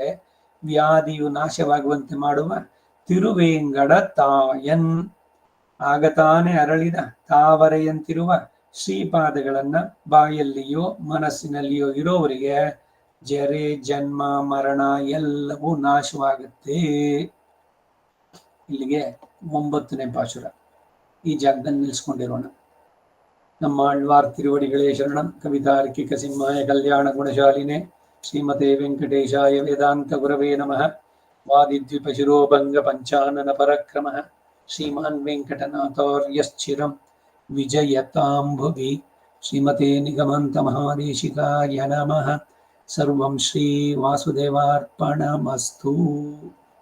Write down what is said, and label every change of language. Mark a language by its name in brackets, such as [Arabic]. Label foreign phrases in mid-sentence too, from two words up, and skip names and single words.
[Kannada] ವ್ಯಾಧಿಯು ನಾಶವಾಗುವಂತೆ ಮಾಡುವ ತಿರುವೇಂಗಡ ತಾಯನ್ ಆಗತಾನೆ ಅರಳಿದ ತಾವರೆಯಂತಿರುವ ಶ್ರೀಪಾದಗಳನ್ನ ಬಾಯಲ್ಲಿಯೋ ಮನಸ್ಸಿನಲ್ಲಿಯೋ ಇರೋವರಿಗೆ ಜರೆ ಜನ್ಮ ಮರಣ ಎಲ್ಲವೂ ನಾಶವಾಗುತ್ತೆ. ಇಲ್ಲಿಗೆ 9ನೇ ಪಾಶುರ. ಈ ಜಾಗದಲ್ಲಿ ನಿಲ್ಲಿಸ್ಕೊಂಡಿರೋಣ. ನಮ್ಮ ಆಳ್ವಾರ್ ತಿರುವಡಿಗಳೇ ಶರಣಂ. [Sanskrit] ಕವಿತಾರ್ಕಿಕ ಸಿಂಹಾಯ ಕಲ್ಯಾಣ ಗುಣಶಾಲಿನೇ ಶ್ರೀಮತೆ ವೆಂಕಟೇಶಾಯ ವೇದಾಂತ ಗುರವೇ ನಮಃ. ವಾದಿದ್ವಿಪ ಶಿರೋಭಂಗ ಪಂಚಾನನ ಪರಕ್ರಮಃ ಶ್ರೀಮಾನ್ ವೆಂಕಟನಾಥಾರ್ಯಶ್ಚಿರಂ ವಿಜಯತಾಂಭುವಿ. ಶ್ರೀಮತೆ ನಿಗಮಂತ ಮಹಾದೇಶಿಕಾಯ ನಮಃ. ಸರ್ವಂ ಶ್ರೀ ವಾಸುದೇವಾರ್ಪಣಮಸ್ತು.